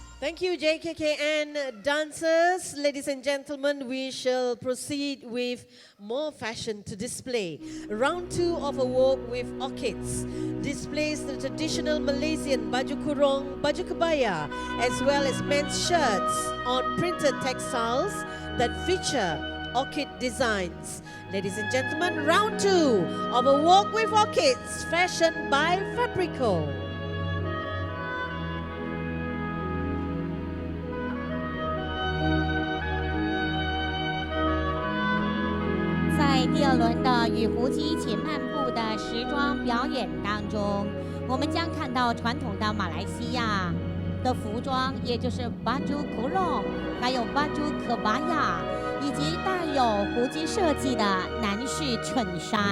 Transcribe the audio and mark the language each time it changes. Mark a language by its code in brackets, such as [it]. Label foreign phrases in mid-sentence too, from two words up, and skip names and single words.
[en] Thank you, JKKN dancers. Ladies and gentlemen, we shall proceed with more fashion to display. Round 2 of a walk with orchids displays the traditional Malaysian [ms] baju kurung, baju kebaya, [en] as well as men's shirts on printed textiles that feature orchid designs. Ladies and gentlemen, round 2 of a walk with orchids, fashioned by Fabrico. [zh] 在第二轮的与胡姬一起漫步的时装表演当中，我们将看到传统的马来西亚的服装，也就是 [ms] baju kurung， [zh] 还有 [ms] baju kebaya， [zh] 以及带有胡姬设计的男士衬衫。